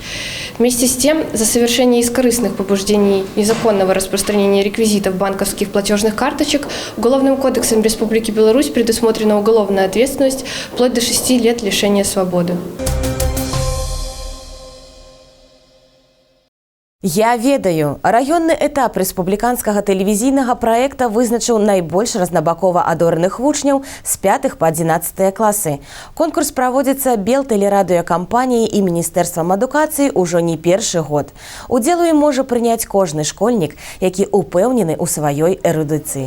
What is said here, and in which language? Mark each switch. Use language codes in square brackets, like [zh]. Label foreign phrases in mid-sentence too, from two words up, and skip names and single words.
[ru] Вместе с тем, за совершение из корыстных побуждений незаконного распространения реквизитов банковских платежных карточек Уголовным кодексом Республики Беларусь предусмотрена уголовная ответственность вплоть до 6 лет лишения свободы. [be] Я ведаю, раённы этап рэспубліканскага тэлевізійнага праекта вызначыў найбольш разнабакова адораных вучняў з 5 па 11 класы. Конкурс праводзіцца Белтэлерадыёкампаніяй і Міністэрствам адукацыі ўжо не першы год. Удзел у ім можа прыняць кожны школьнік, які ўпэўнены ў сваёй эрудыцыі.